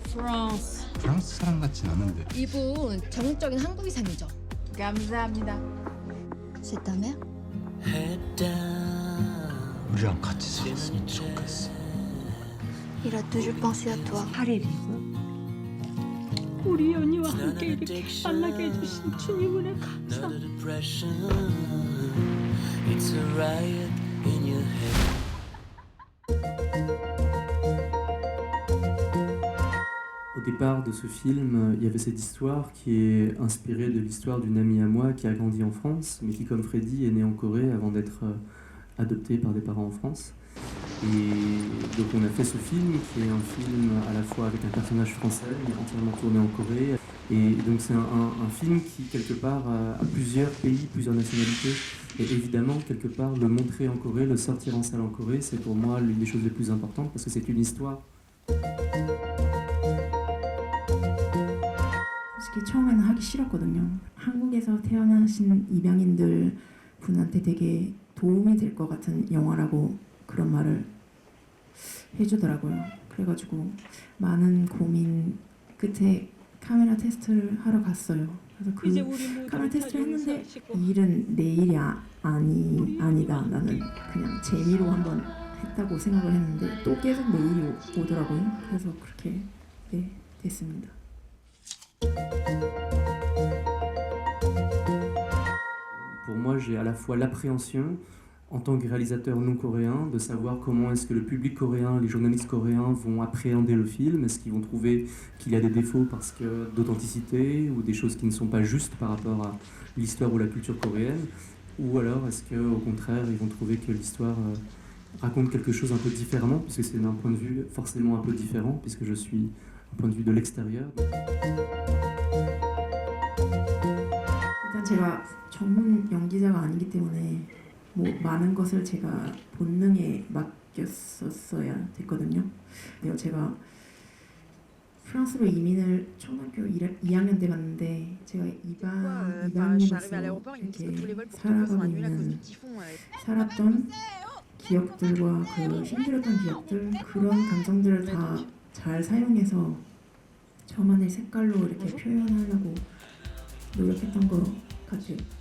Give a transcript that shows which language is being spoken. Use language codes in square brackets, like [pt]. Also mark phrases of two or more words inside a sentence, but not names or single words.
[ko] France. 프랑스 사람 같진 않은데. 이분 전형적인 한국 이상이죠. 감사합니다. [fr] C'est ta mère? [ko] 우리랑 같이 살았으면 좋겠어. [fr] Il a toujours pensé à toi. [ko] 8일이고 우리 연희와 함께 이렇게 만나게 해주신 주님의 감사. [en] It's a riot in your head. [fr] Au départ de ce film, il y avait cette histoire qui est inspirée de l'histoire d'une amie à moi qui a grandi en France, mais qui, comme Freddy, est née en Corée avant d'être adoptée par des parents en France. Et donc on a fait ce film, qui est un film à la fois avec un personnage français, mais entièrement tourné en Corée. Et donc c'est un film qui, quelque part, a plusieurs pays, plusieurs nationalités. Et évidemment, quelque part, le montrer en Corée, le sortir en salle en Corée, c'est pour moi l'une des choses les plus importantes, parce que c'est une histoire. [ko] 솔직히 처음에는 하기 싫었거든요. 한국에서 태어나신 입양인들 분한테 되게 도움이 될 것 같은 영화라고 그런 말을 해주더라고요. 그래가지고 많은 고민 끝에 카메라 테스트를 하러 갔어요. 그래서 그 카메라 테스트를 했는데 이 일은 내 일이 아니다. 나는 그냥 재미로 한번 했다고 생각을 했는데 또 계속 내 일이 오더라고요. 그래서 그렇게 됐습니다. [fr] Pour moi, j'ai à la fois l'appréhension, en tant que réalisateur non coréen, de savoir comment est-ce que le public coréen, les journalistes coréens vont appréhender le film. Est-ce qu'ils vont trouver qu'il y a des défauts parce que d'authenticité ou des choses qui ne sont pas justes par rapport à l'histoire ou la culture coréenne, ou alors est-ce qu'au contraire, ils vont trouver que l'histoire raconte quelque chose un peu différemment, puisque c'est d'un point de vue forcément un peu différent, puisque je suis un point de vue de l'extérieur. [ko] 일단 제가 전문 연기자가 아니기 때문에 뭐 많은 것을 제가 본능에 맡겼었어야 됐거든요. 근데 제가 프랑스로 이민을 초등학교 2학년 때 갔는데 제가 이방인으로서 이렇게 살아가고 있는 살았던 기억들과 그 힘들었던 기억들 그런 감정들을 다 잘 사용해서 저만의 색깔로 이렇게 표현하려고 노력했던 것 같아요.